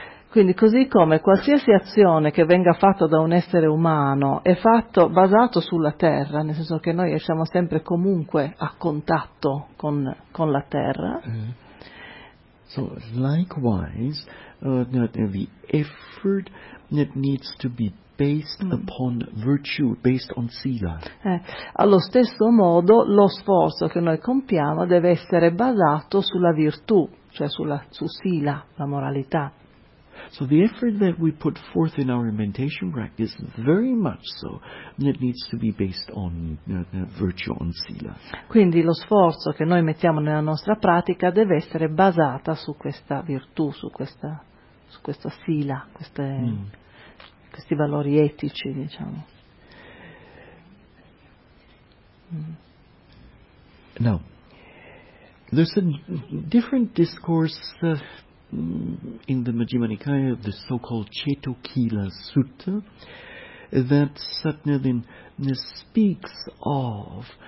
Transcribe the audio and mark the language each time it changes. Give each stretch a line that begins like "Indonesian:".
Italian: Quindi così come qualsiasi azione che venga fatta da un essere umano è fatto basato sulla terra, nel senso che noi siamo sempre comunque a contatto con la terra.
English: So likewise, the effort that needs to be based upon virtue, based on sila.
Italian: Allo stesso modo, lo sforzo che noi compiamo deve essere basato sulla virtù, cioè su sila, la moralità.
English: So the effort that we put forth in our meditation practice, very much so, it needs to be based on virtue, on sila.
Italian: Quindi lo sforzo che noi mettiamo nella nostra pratica deve essere basata su questa virtù, su questa sila, questi valori etici, diciamo.
English: Now, there's a different discourse in the Majjhima Nikaya, the so-called Cetokhila Sutta, that Satnadin speaks of